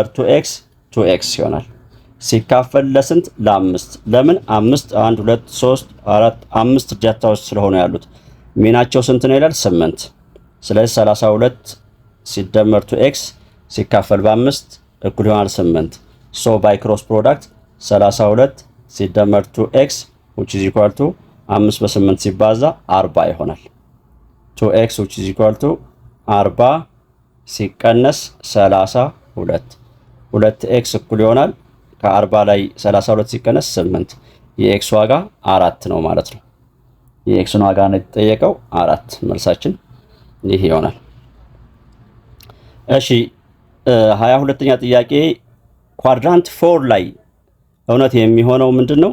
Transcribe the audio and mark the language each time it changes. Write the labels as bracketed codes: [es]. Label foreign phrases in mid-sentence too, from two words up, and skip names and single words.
[am] 2x ይሆናል። ሲካፈል ለስንት ለ5 ለምን 5 1 2 3 4 5 ዳታዎች ስለሆነ ያሉት ሚናቸው ስንት ነው ይላል 8። ስለዚህ 32 ሲደመር 2x ሲካፈል በ5 እኩል ይሆናል 8። [en] so by cross product [am] 32 ሲደመር 2x [en] which is equal to [am] 5 በ8 ሲባዛ 40 ይሆናል። 2x [en] which is equal to [am] 40 ሲቀነስ 32 2x እኩል ይሆናል ከ40 ላይ 32 ሲቀነስ 8 የx ዋጋ 4 ነው ማለት ነው። የxን ዋጋ ነው የተጠየቀው 4 መልሳችን ይሄ ይሆናል። እሺ 22ኛ ጥያቄ ኳድራንት 4 ላይ እውነት የሚሆነው ምንድነው?